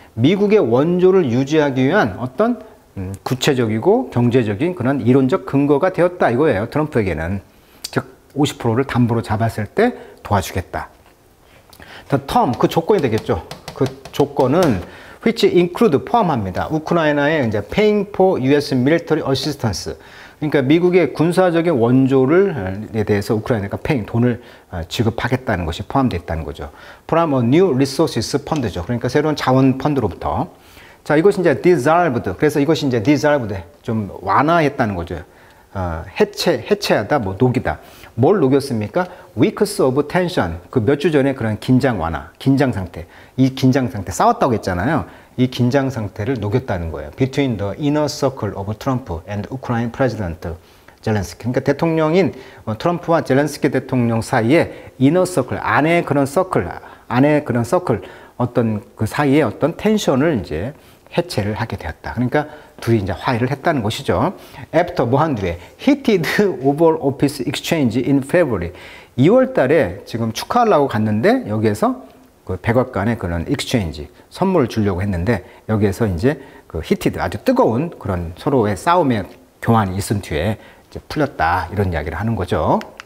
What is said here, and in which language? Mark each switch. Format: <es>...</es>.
<ko>미국의 원조를 유지하기 위한 어떤 구체적이고 경제적인 그런 이론적 근거가 되었다 이거예요. 트럼프에게는. 즉 50%를 담보로 잡았을 때 도와주겠다. The term, 그 조건이 되겠죠. 그 조건은 which include, 포함합니다. 우크라이나의 이제</ko> <en>paying for US military assistance.</en> <ko>그러니까 미국의 군사적인 원조에 대해서 우크라이나가 돈을 지급하겠다는 것이 포함되어 있다는 거죠.</ko> <en>From a new resources fund죠.</en> <ko>그러니까 새로운 자원 펀드로부터. 자, 이것이 이제 dissolved. 그래서 이것이 이제 dissolved, 좀 완화했다는 거죠. 해체하다, 뭐 녹이다. 뭘 녹였습니까?</ko> <en>weeks of tension.</en> <ko>그 몇 주 전에 그런 긴장 완화, 긴장 상태. 이 긴장 상태, 싸웠다고 했잖아요. 이 긴장 상태를 녹였다는 거예요.</ko> <en>Between the inner circle of Trump and Ukraine President 젤렌스키.</en> <ko>그러니까 대통령인 트럼프와 젤렌스키 대통령 사이에 inner circle, 안에 그런 서클, 어떤 그 사이에 어떤 텐션을 이제 해체를 하게 되었다. 그러니까 둘이 이제 화해를 했다는 것이죠.</ko> <en>After</en> <ko>뭐 한 뒤에</ko> <en>heated Oval Office exchange in February.</en> <ko>2월 달에 지금 축하하려고 갔는데 여기에서 그 백악관의 그런 exchange, 선물을 주려고 했는데 여기에서 이제 그 heated, 아주 뜨거운 그런 서로의 싸움의 교환이 있은 뒤에 이제 풀렸다. 이런 이야기를 하는 거죠.</ko>